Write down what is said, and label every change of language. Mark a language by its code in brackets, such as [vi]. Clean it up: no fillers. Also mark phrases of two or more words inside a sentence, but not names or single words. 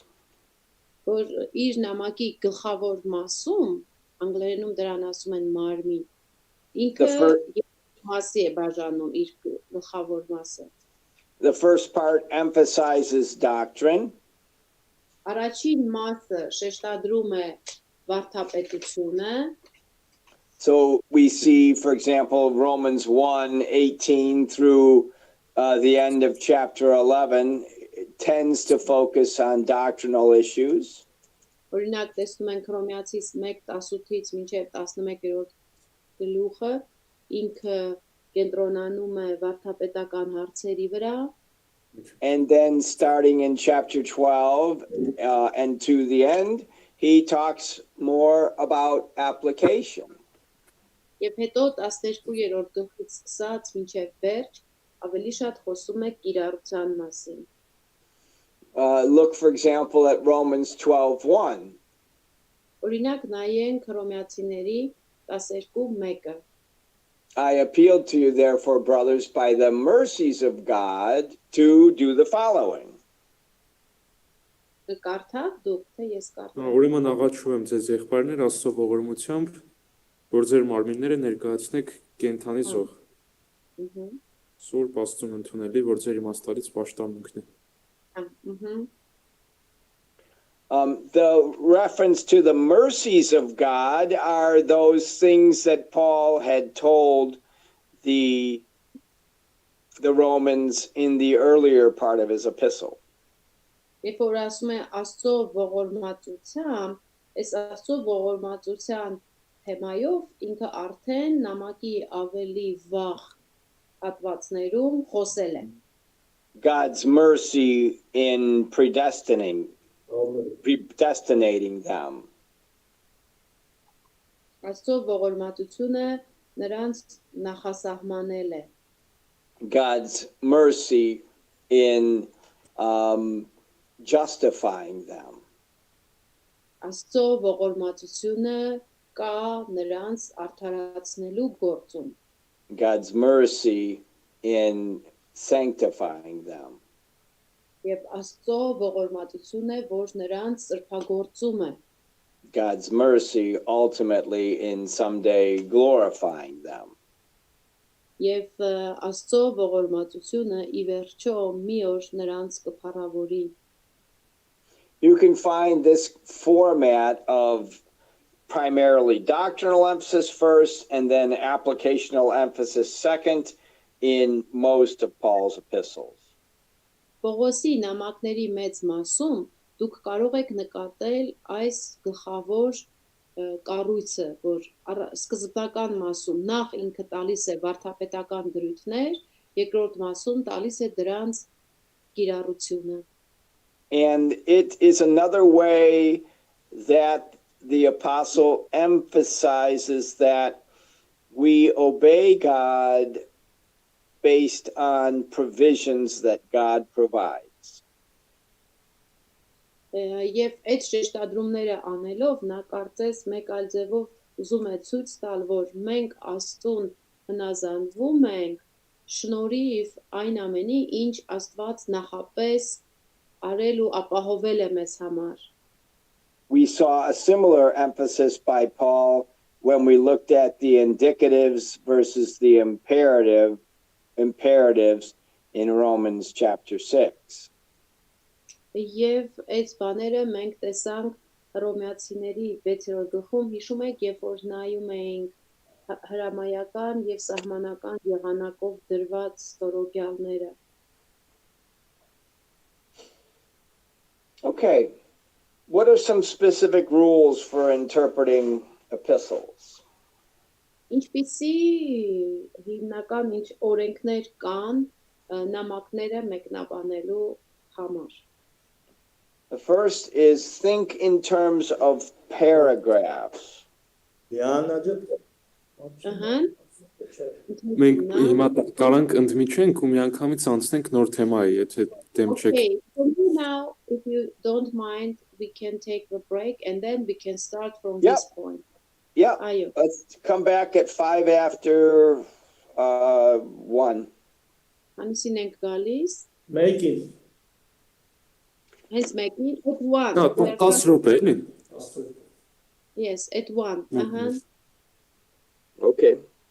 [hy] որ իր նամակի գլխավոր մասում, անգլերենում դրան ասում են մարմին, ինքը մասի է բաժանում իր գլխավոր մասը։ [en] The first part emphasizes doctrine. [hy] Առաջին մասը շեշտադրում է վարդապետությունը, [en] So we see, for example, Romans 1:18 through the end of chapter 11 tends to focus on doctrinal issues. [hy] օրինակ տեսնում ենք Հռոմեացիս 1:18-ից մինչև 11-րդ գլուխը, ինքը կենտրոնանում է վարդապետական հարցերի վրա, [en] And then starting in chapter 12 and to the end, he talks more about application. [hy] եւ հետո 12-րդ գլխից սկսած մինչև վերջ ավելի շատ խոսում է կիրառության մասին։ [en] Look, for example, at Romans 12:1. [hy] Օրինակ նայենք Հռոմեացիների 12:1-ը։ [en] I appeal to you, therefore, brothers, by the mercies of God, to do the following. [hy] Կկարդաք դուք, թե ես կարդամ։ Ուրեմն աղաչում եմ ձեզ եղբայրներ Աստծո ողորմությամբ, որ ձեր մարմինները ներկայացնեք կենթանի զոհ, Սուրբ Աստծուն ընդունելի, որ ձեր իմաստալից պաշտամունքն է։ [en] The reference to the mercies of God are those things that Paul had told the Romans in the earlier part of his epistle. [hy] Երբ որ ասում է Աստծո ողորմածությամբ, այս Աստծո ողորմածության թեմայով ինքը արդեն նամակի ավելի վաղ հատվածներում խոսել է։ [en] God's mercy in predestinating them. [hy] Աստծո ողորմածությունը նրանց նախասահմանել է։ [en] God's mercy in justifying them. [hy] Աստծո ողորմածությունը կա նրանց արդարացնելու գործում։ [en] God's mercy in sanctifying them. [hy] Եվ Աստծո ողորմածություն է, որ նրանց սրբագործում է։ [en] God's mercy ultimately in someday glorifying them. [hy] Եվ Աստծո ողորմածությունը ի վերջո մի օր նրանց կփառավորի։ [en] You can find this format of primarily doctrinal emphasis first and then applicational emphasis second in most of Paul's epistles. [hy] Պողոսի նամակների մեծ մասում դուք կարող եք նկատել այս գլխավոր կառույցը, որ սկզբնական մասում նախ ինքը տալիս է վարդապետական դրույթներ, երկրորդ մասում տալիս է դրանց կիրառությունը։ [en] And it is another way that the apostle emphasizes that we obey God based on provisions that God provides. [hy] Եվ այդ շեշտադրումները անելով նա կարծես մեկ այլ ձևով ուզում է ցույց տալ, որ մենք Աստծուն հնազանդվում ենք շնորհիվ այն ամենի, ինչ Աստված նախապես արել ու ապահովել է մեզ համար։ [en] We saw a similar emphasis by Paul when we looked at the indicatives versus the imperatives in Romans chapter 6. [hy] Եվ այս բաները մենք տեսանք Հռոմեացիների 6-րդ գլխում հիշում եք, երբ որ նայում էինք հրամայական եւ սահմանական եղանակով դրված ստորոգյալները։ [en] Okay. What are some specific rules for interpreting epistles? [hy] Ինչպիսի հիմնական ինչ օրենքներ կան նամակները մեկնաբանելու համար։ [en] The first is think in terms of paragraphs. [hy] Ահա։ Մենք հիմա կարանք ընդմիջենք ու միանգամից անցնենք նոր թեմայի, եթե դեմ չեք։ [en] Okay, for me now, if you don't mind, we can take the break and then we can start from Yep. this point. Yeah. [hy] Այո։ [en] Let's come back at 5 after 1. [hy] Անիսին ենք gալիս։ [en] Making. Hence making at 1. [hy] Հա, 10 րոպե էլի։ [en] Yes, at 1. [hy] Ահա։ [en] Okay.